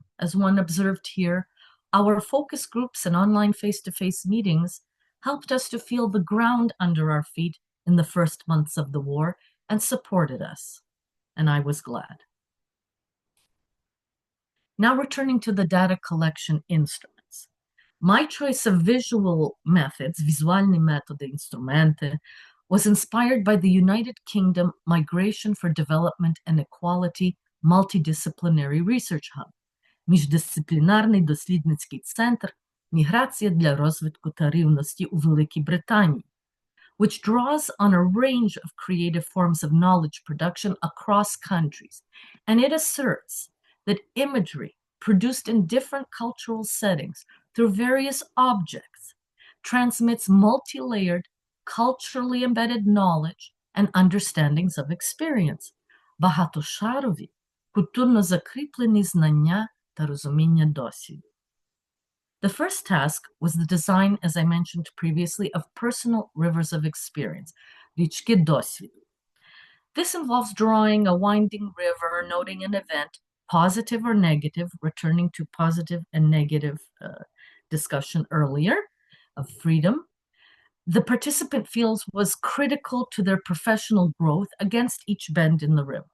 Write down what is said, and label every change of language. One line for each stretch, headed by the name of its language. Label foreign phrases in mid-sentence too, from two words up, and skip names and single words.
English: As one observed here, our focus groups and online face-to-face meetings helped us to feel the ground under our feet in the first months of the war and supported us. And I was glad. Now returning to the data collection instruments. My choice of visual methods,
Ukrainian: візуальні методи, інструменти,
English: was inspired by the United Kingdom Migration for Development and Equality Multidisciplinary Research Hub,
Ukrainian: міждисциплінарний дослідницький центр «Міграція для розвитку та рівності у Великій Британії»,
English: which draws on a range of creative forms of knowledge production across countries. And it asserts that imagery produced in different cultural settings through various objects transmits multi-layered, culturally embedded knowledge and understandings of experience,
Ukrainian: багатошарові, культурно закріплені знання та розуміння досвіду.
English: The first task was the design, as I mentioned previously, of personal rivers of experience,
Ukrainian: річки досвіду.
English: This involves drawing a winding river, noting an event, positive or negative, returning to positive and negative discussion earlier of freedom. The participant feels was critical to their professional growth against each bend in the river.